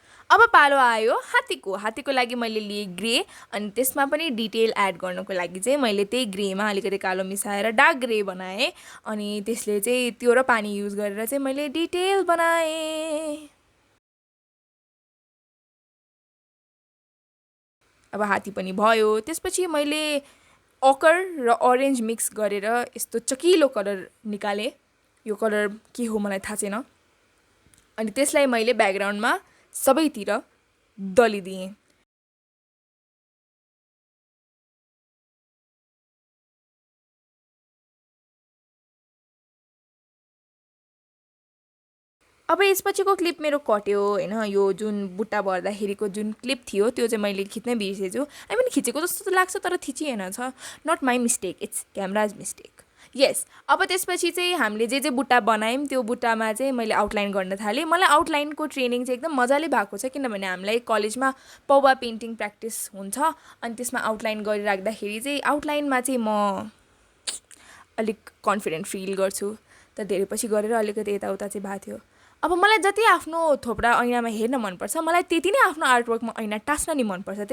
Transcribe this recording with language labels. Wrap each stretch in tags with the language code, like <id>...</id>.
<ne>अब पालो आयो हात्तीको लागि मैले लिएँ ग्रे अनि त्यसमा पनि डिटेल एड गर्नको लागि चाहिँ मैले त्यही ग्रेमा अलिकति कालो मिसाएर डार्क ग्रे बनाएँ अनि त्यसले चाहिँ त्यो र पानी युज गरेर चाहिँ मैले डिटेल बनाएँ। अब हात्ती पनि भयो। त्यसपछि मैले अकर र अरेन्ज मिक्स गरेर यस्तो चकिलो कलर निकालेँ। यो कलर के हो मलाई थाहा छैन। अनि त्यसलाई मैले ब्याकग्राउन्डमा सबैतिर दलिदिएँ। अब यसपछिको क्लिप मेरो कट्यो होइन। यो जुन बुट्टा भर्दाखेरिको जुन क्लिप थियो त्यो चाहिँ मैले खिच्नै बिर्सेछु।</ne> <en>I mean</en> <ne>खिचेको जस्तो त लाग्छ तर खिचिएन छ।</ne> <en>Not my mistake, it's camera's mistake.</en> <ne>यस। अब त्यसपछि चाहिँ हामीले जे बुट्टा बनायौँ त्यो बुट्टामा चाहिँ मैले आउटलाइन गर्न थालेँ। मलाई आउटलाइनको ट्रेनिङ चाहिँ एकदम मजाले भएको छ किनभने हामीलाई कलेजमा पौवा पेन्टिङ प्र्याक्टिस हुन्छ अनि त्यसमा आउटलाइन गरिराख्दाखेरि चाहिँ आउटलाइनमा चाहिँ म अलिक कन्फिडेन्ट फिल गर्छु। तर धेरै पछि गरेर अलिकति यताउता चाहिँ भएको थियो। अब मलाई जति आफ्नो थोप्रा ऐनामा हेर्न मनपर्छ मलाई त्यति नै आफ्नो आर्टवर्कमा ऐना टाँस्न नि मनपर्छ।</ne>